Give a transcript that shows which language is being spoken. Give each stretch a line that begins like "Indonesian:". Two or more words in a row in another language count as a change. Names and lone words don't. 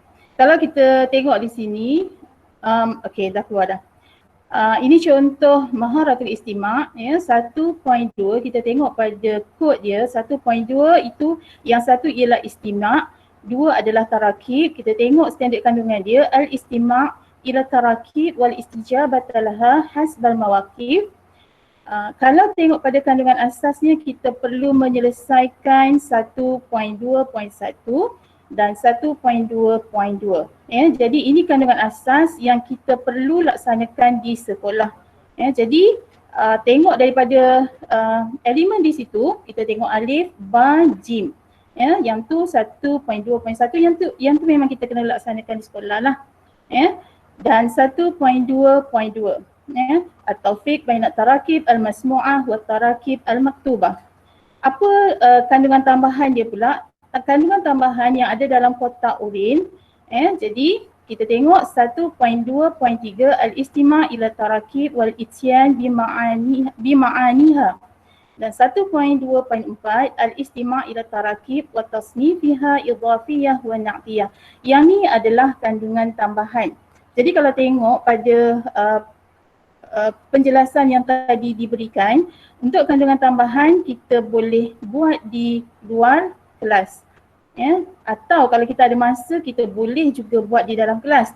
Malay: Kalau kita tengok di sini, okey dah keluar dah. Ini contoh Maharatul Istima' 1.2. Kita tengok pada kod dia 1.2 itu yang satu ialah istima', dua adalah tarakib. Kita tengok standard kandungan dia
Arabic: الاستماع إلى التراكيب والاستجابة لها حسب المواقف.
Malay: Kalau tengok pada kandungan asasnya, kita perlu menyelesaikan 1.2.1 dan 1.2.2. Jadi ini kandungan asas yang kita perlu laksanakan di sekolah. Jadi tengok daripada elemen di situ, kita tengok alif, ba, jim. Yang tu 1.2.1, yang tu memang kita kena laksanakan di sekolah lah.
Arabic: Dan 1.2.2 التوفيق بين التراكيب المسموعة والتراكيب المكتوبة.
Malay: Apa kandungan tambahan dia pula? Kandungan tambahan yang ada dalam kotak urin. Jadi kita tengok
Arabic: 1.2.3 الاستماع إلى التراكيب والإتيان بمعانيها. Dan 1.2.4 الاستماع إلى التراكيب وتصنيفها إضافية ونعتية.
Malay: Yang ni adalah kandungan tambahan. Jadi kalau tengok pada penjelasan yang tadi diberikan, untuk kandungan tambahan kita boleh buat di luar kelas. Atau kalau kita ada masa, kita boleh juga buat di dalam kelas.